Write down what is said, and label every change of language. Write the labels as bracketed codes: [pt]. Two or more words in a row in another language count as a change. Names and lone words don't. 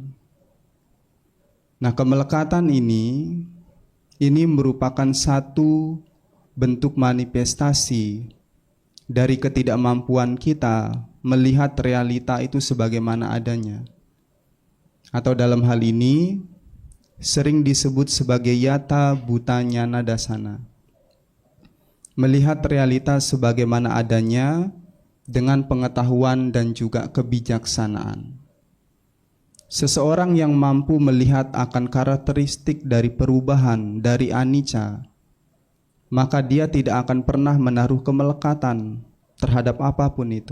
[id] Nah, kemelekatan ini merupakan satu bentuk manifestasi dari ketidakmampuan kita melihat realita itu sebagaimana adanya. Atau dalam hal ini sering disebut sebagai [pi] yata bhuta jnana dasana. [id] Melihat realitas sebagaimana adanya dengan pengetahuan dan juga kebijaksanaan. Seseorang yang mampu melihat akan karakteristik dari perubahan dari anicca, maka dia tidak akan pernah menaruh kemelekatan terhadap apapun itu.